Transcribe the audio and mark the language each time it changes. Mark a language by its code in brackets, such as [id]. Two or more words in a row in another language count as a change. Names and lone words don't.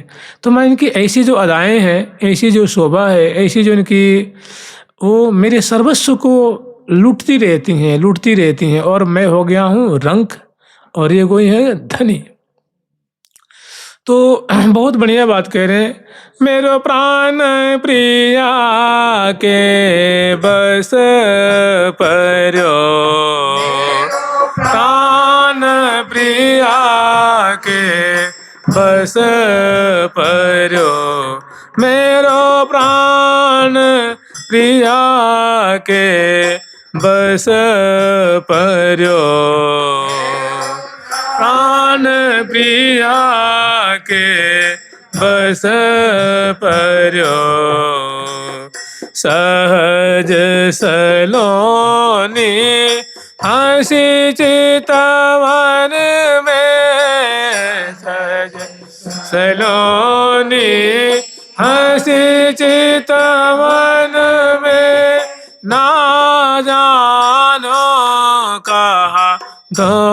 [hi] तो मैं इनकी ऐसी जो अदाएँ हैं, ऐसी जो शोभा है, ऐसी जो इनकी वो मेरे सर्वस्व को लूटती रहती हैं और मैं हो गया हूँ रंक और ये कोई है धनी। तो बहुत बढ़िया बात कह रहे हैं, [bra] मेरो प्राण प्रिया के बस पर्यो, प्राण प्रिया के बस पर्यो, मेरो प्राण प्रिया के बस पर्यो, प्राण प्रिया के बस पर्यो, सहज सलोनी हंसी चितवन में सज सलोनी, हंसी चितवन में ना जानो कहा दो